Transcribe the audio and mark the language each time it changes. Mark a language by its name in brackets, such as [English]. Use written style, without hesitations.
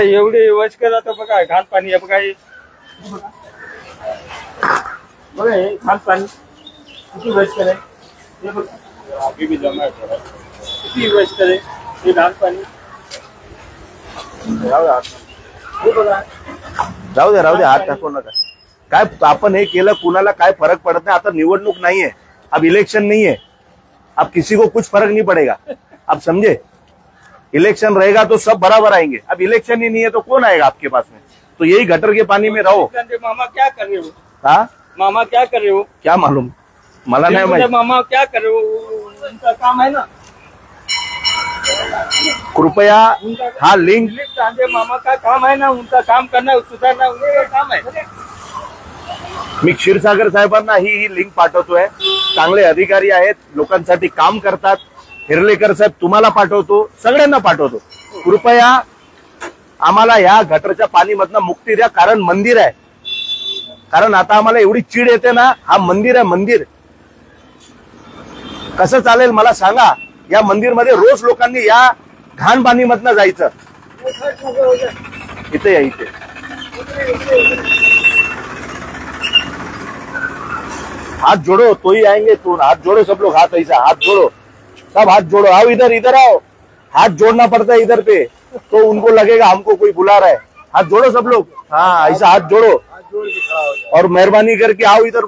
[Marathi] एवढे वयस्कर आता बघा घाण पाणी आहे. बघा हे घाण पाणी किती वयस्कर आहे. हे बघा [Hindi] आगे भी [Marathi] जमा आहे. किती वयस्कर आहे हे घाण पाणी. हे बघा राहू दे हात टाकू नका. काय आपण हे केलं कुणाला काय फरक पडत नाही. आता निवडणूक नाहीये, [Hindi] अब इलेक्शन नहीं है, अब किसी को कुछ फर्क नहीं पड़ेगा. अब समझे, इलेक्शन रहेगा तो सब बराबर आएंगे. अब इलेक्शन ही नहीं है तो कौन आएगा आपके पास में? तो यही गटर के पानी में रहो. मामा क्या कर रहे हो? हाँ मामा क्या कर रहे हो? क्या मालूम, [Marathi] मला नाही माहिती. [Hindi] मामा क्या कर रहे हो? उनका काम है ना. [Marathi] कृपया हा लिंक, [Hindi] मामा का काम है ना, उनका काम करना, सुधारना, उनका काम है. [Marathi] मी क्षीरसागर साहेबांना ही लिंक पाठवतोय. चांगले अधिकारी आहेत, लोकांसाठी काम करतात. हिरलेकर साहेब तुम्हाला पाठवतो, सगळ्यांना पाठवतो. कृपया आम्हाला या गटरच्या पाणीमधनं मुक्ती द्या. कारण मंदिर आहे. कारण आता आम्हाला एवढी चीड येते ना. हा मंदिर आहे, मंदिर कसं चालेल मला सांगा. या मंदिरमध्ये रोज लोकांनी या घाण पाणीमधनं जायचं. इथे या, [Hindi] इथे हाथ जोड़ो तो ही आएंगे. तो हाथ जोड़ो सब लोग, हाथ ऐसा हाथ जोड़ो, सब हाथ जोड़ो. आओ इधर आओ. हाथ जोड़ना पड़ता है इधर पे, तो उनको लगेगा हमको कोई बुला रहा है. हाथ जोड़ो सब लोग. हाँ ऐसा हाथ जोड़ो और मेहरबानी करके आओ इधर.